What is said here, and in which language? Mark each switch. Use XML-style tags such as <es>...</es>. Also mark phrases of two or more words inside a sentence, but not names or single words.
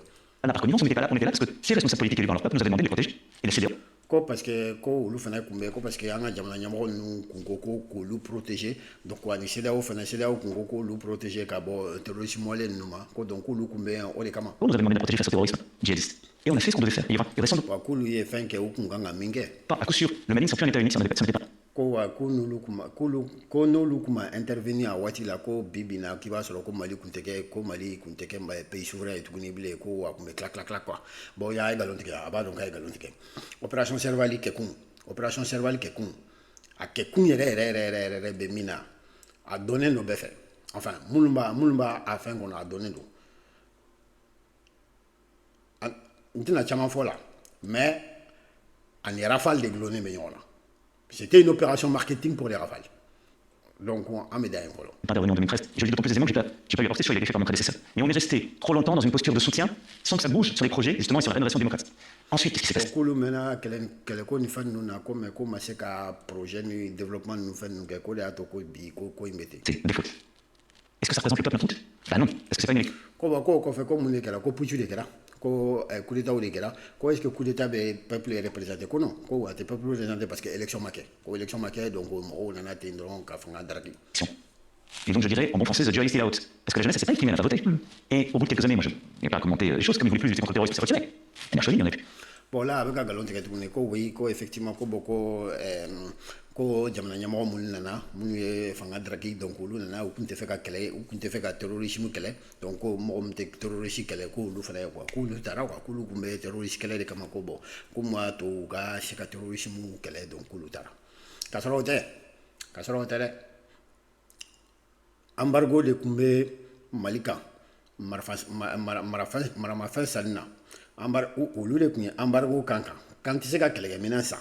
<fr>Par connivence, on était là parce que si les responsables politiques élus par leur peuple nous avaient demandé de les protéger et de CEDEAO.</fr> <bm>Ko</bm> <fr>parce que</fr> <bm>ko olu fana kun bɛ ko</bm> <fr>parce que</fr> <bm>an ka jamana ɲɛmɔgɔ ninnu kun ko k'olu protéger donc ani CEDEAO kun ko k'olu protéger ka bɔ terrorisme wale ninnu ma ko donc k'olu kun bɛ o de kama.</bm> <fr>On nous avait demandé de protéger face au terrorisme djihadiste et on a fait ce qu'on devait faire. Il y reste sans doute.</fr> <bm>K'olu ye fɛn kɛ u kun kan ka min kɛ.</bm> <fr>Pas à coup sûr, le Mali ne serait plus un état unique si on n'était pas.</fr> <bm>Ko n'olu kun ma intervenir a waati la ko bi bi na k'i b'a sɔrɔ ko Mali kun tɛ kɛ</bm> <fr>pays souverain</fr> <bm>ye tuguni bilen ko a kun bɛ tila quoi bon y'a ye nkalon tigɛ a b'a dɔn k'a ye nkalon tigɛ opération Servali kɛkun a kɛkun yɛrɛ bɛ min na a dɔnnen don bɛɛ fɛ enfin minnu b'a a fɛn kɔnɔ a dɔnnen don n tɛna caman fɔ la mais ani Rafale de gulonnen bɛ ɲɔgɔn na.</bm> <fr>C'était une opération marketing pour les Rafales. Donc, on met derrière. Pas de réunion en 2013. Je le dis d'autant plus aisément que j'ai pas eu à porter sur les faits par mon prédécesseur. Mais on est resté trop longtemps dans une posture de soutien sans que ça bouge sur les projets, justement, et sur la rénovation démocratique. Ensuite, qu'est-ce qui s'est passé? C'est des fautes. Est-ce que ça représente le peuple en faute? Bah non, parce que c'est pas une élite. Coup d'état ou est-ce que coup d'état le peuple est représenté? Non, le peuple est représenté parce que l'élection maquée. L'élection maquée, donc on en a été et donc je dirais en bon français,</fr> <en>the jury is still out.</en> <fr>Parce que la jeunesse, c'est pas une criminelle, elle va voter. Et au bout de quelques années, moi je n'ai pas commenté les choses, comme ils voulaient plus lutter contre le terrorisme, c'est retiré. Et la chose, il n'y en a plus. Bon là, avec un galon de oui, effectivement,</fr> <bm>ko jamana ɲɛmɔgɔ minnu nana minnu ye fanga daraki donc olu nana u kun tɛ fɛ ka kɛlɛ u kun tɛ fɛ ka terrorisme kɛlɛ donc ko mɔgɔ min tɛ terroriste kɛlɛ ko olu fana ye quoi k'olu taara quoi k'olu kun bɛ terroriste kɛlɛ de kama ko bon ko mun y'a to u ka se ka terrorisme kɛlɛ donc k'olu taara ka sɔrɔ o tɛ dɛ embargo de kun bɛ Mali kan maramafɛn sanni na olu de kun ye embargo kan tɛ se ka kɛlɛkɛminɛn san</bm>